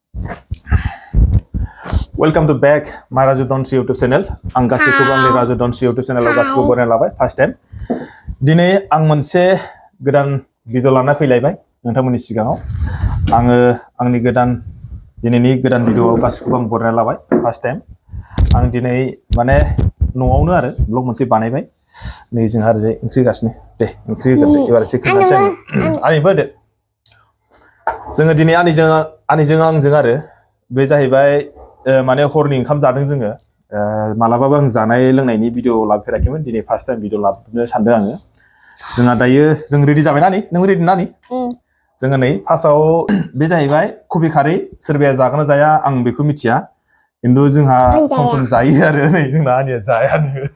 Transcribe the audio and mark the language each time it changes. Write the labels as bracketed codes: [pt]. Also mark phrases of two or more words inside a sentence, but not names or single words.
[en] Welcome to back my Raju Donsi YouTube channel. [brx] Ang गासैखौबो आंनि Raju Donsi YouTube channel आव गासैखौबो बरायना लाबाय [en] first time. [brx] दिनै आं मोनसे गोदान भिडिअ लाना फैलायबाय नोंथांमोननि सिगाङाव. आङो आंनि दिनैनि गोदान भिडिअआव गासैखौबो आं बरायना लाबाय [en] first time. [brx] आं दिनै माने न'आवनो आरो ब्लग मोनसे बानायबाय. नै जोंहा ओरैजाय ओंख्रि गासिनो दे ओंख्रि होगोन एबार एसे खोन्थानोसै आङो. आंनिबो होदो. जोङो दिनै आंनिजों आंजों आरो बे जाहैबाय माने हरनि ओंखाम जादों जोङो मालाबाबो आं जानाय लोंनायनि भिडिअ लाफेराखैमोन दिनै [en] first time [brx] भिडिअ लाबोनो सानदों आङो जोंहा दायो जों रेडि जाबाय ना नों रेडि ना जोङो नै फार्स्टआव बे जाहैबाय कबि खारै सोरबाया जागोन ना जाया आं बेखौ मिथिया खिन्थु जोंहा सम जायो आरो नै जोंना आंनिया जायानो